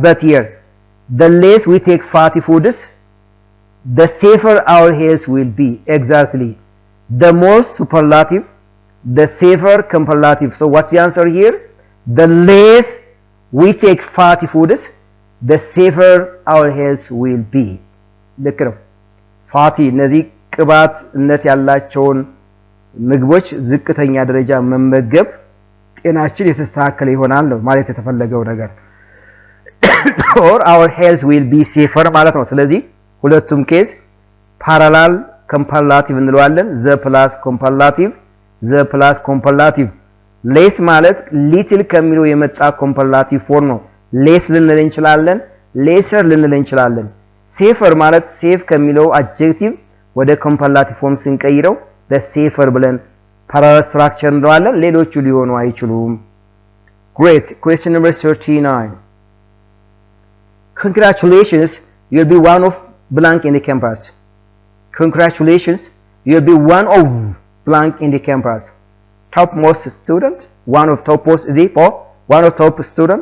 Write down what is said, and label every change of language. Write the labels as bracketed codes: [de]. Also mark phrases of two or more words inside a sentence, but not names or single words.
[en] But here, the less we take fatty foods, the safer our health will be exactly. The more superlative, the safer comparative. So what's the answer here? The less we take fatty foods, the safer our health will be. [am] ልክ ነው። ፋቲ እነዚህ ቅባትነት ያላቸውን ምግቦች ዝቅተኛ ደረጃ መመገብ ጤናችን የተስተካከለ ይሆናል ነው ማለት የተፈለገው ነገር [en] or our health will be safer [am] ማለት ነው። ስለዚህ ሁለቱም ኬዝ [en] parallel comparative [am] እንለዋለን። [en] the plus comparative less [am] ማለት little ከሚለው የመጣ [en] comparative form [am] ነው። less ልንል እንችላለን፣ lesser ልንል እንችላለን። safer ማለት safe ከሚለው adjective ወደ [en] comparative form [am] ስንቀይረው [en] the safer [am] ብለን [en] parallel structure [am] እንለዋለን። ሌሎቹ ሊሆኑ አይችሉም። Great. [en] Question number 39. Congratulations, you'll be one of blank in the campus. Congratulations, you'll be one of blank in the campus. Topmost student, one of topmost is it for one of top student?